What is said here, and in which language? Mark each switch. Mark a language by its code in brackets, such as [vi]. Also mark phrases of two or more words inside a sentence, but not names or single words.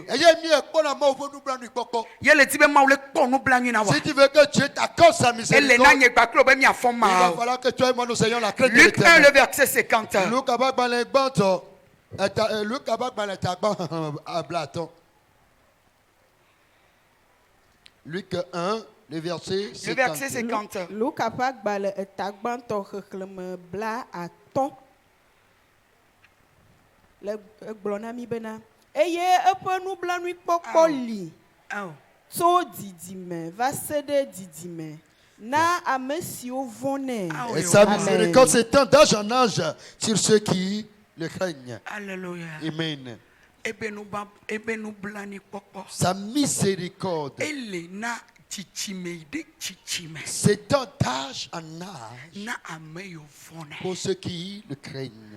[fr] Si tu veux que Dieu t'accorde sa miséricorde, il va falloir que toi et moi nous ayons la crainte de l'Éternel. Luc 1, le verset 50. Luc 1, le verset 50. Le verset 50. [ee] Luc apagbale etagbanto xexleme bla atɔ̃ le gblɔ na mi bena eye eƒe nublanuikpɔkpɔ li tso didime va se ɖe didime na ame siwo vɔnɛ. [fr] Et sa miséricorde s'étend d'âge en âge sur ceux qui le craignent. Alléluia. Amen. Sa miséricorde s'étend d'âge en âge pour ceux qui le craignent.